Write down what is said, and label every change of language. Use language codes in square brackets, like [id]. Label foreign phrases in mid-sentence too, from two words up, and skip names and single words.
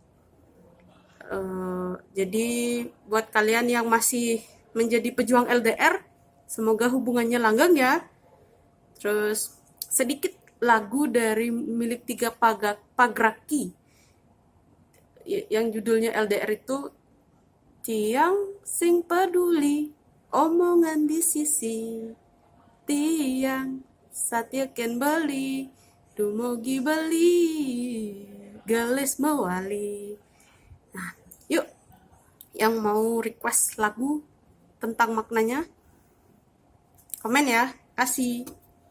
[id] Jadi buat kalian yang masih menjadi pejuang LDR, semoga hubungannya langgeng ya. Terus sedikit lagu dari milik Tika Pagraki yang judulnya LDR itu, [ban] tiang sing peduli omongan di sisi, tiang satyaken beli dumugi beli gelis mewali. [id] Nah, yuk yang mau request lagu tentang maknanya komen ya, kasih.